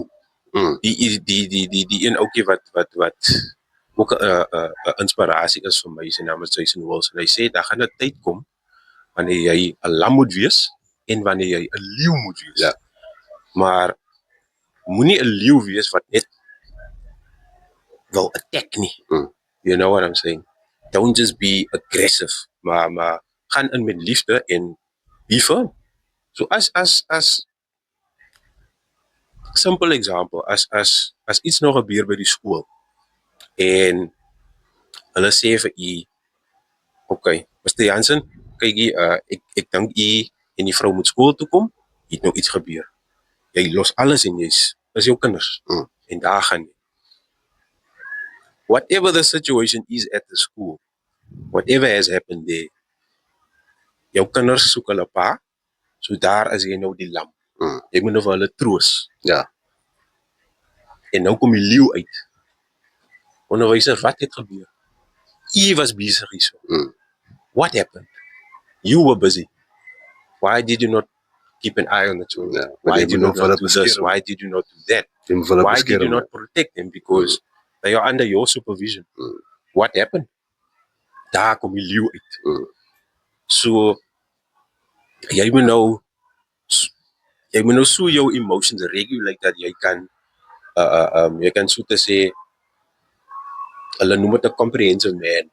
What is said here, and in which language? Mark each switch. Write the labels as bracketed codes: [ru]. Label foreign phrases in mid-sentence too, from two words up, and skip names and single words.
[af] Die een ouetjie wat ook 'n inspirasie is vir my, sy naam is Jason Wilson. Hy sê daar gaan 'n tyd kom wanneer jy 'n lam moet wees en wanneer jy 'n leeu moet wees. Ja. Maar moenie 'n leeu wees wat net wil attack nie. [en] You know what I'm saying? Don't just be aggressive, [af] maar gaan in met liefde en [en] be firm. So as simple example, [af] as iets nog gebeur by die skool en hulle sê vir u, okay, Mr. Jansen, kyk ek dink u en die vrou moet skool toe kom, het nou iets gebeur. Jy los alles en is jou kinders. En daar gaan jy. [en] Whatever the situation is at the school, whatever has happened there, [af] jou kinders soek hulle pa, so daar is jy nou die lam. Jy moet nou vir hulle troos. Ja. En nou kom die leeu uit. Onderwyser, wat het gebeur? U was besig hierso. [en] What happened? You were busy. Why did you not keep an eye on the children? [af] Ja, [en] Why [af] jy [en] did you [af] moet [en] not [af] hulle [en] do this? [af] beskerm. [en] Why did you not do that? [af] Jy moet hulle [en] Why did you [af] beskerm. [en] not protect them? Because they are under your supervision. What happened? [af] Daar kom die leeu uit. So, jy moet nou so jou [en] emotions regulate [af] dat jy kan so te sê, hulle noem dit 'n [en] comprehensive man.